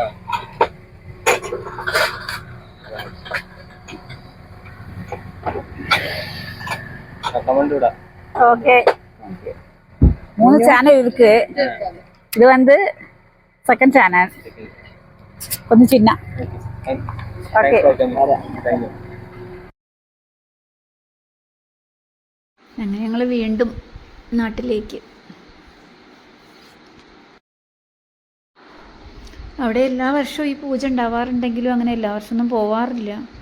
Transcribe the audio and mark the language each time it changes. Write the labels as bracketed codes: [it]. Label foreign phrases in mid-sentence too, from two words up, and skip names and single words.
[ta] ஓகே, 3 சேனல் இருக்கு. இது வந்து செகண்ட் சேனல், கொஞ்சம் சின்ன. ஓகே, [ml] അങ്ങനെ ഞങ്ങൾ വീണ്ടും നാട്ടിലേക്ക് അവിടെ എല്ലാ വർഷവും ഈ പൂജ ഉണ്ടാവാറുണ്ടെങ്കിലും അങ്ങനെ എല്ലാ വർഷമൊന്നും പോവാറില്ല.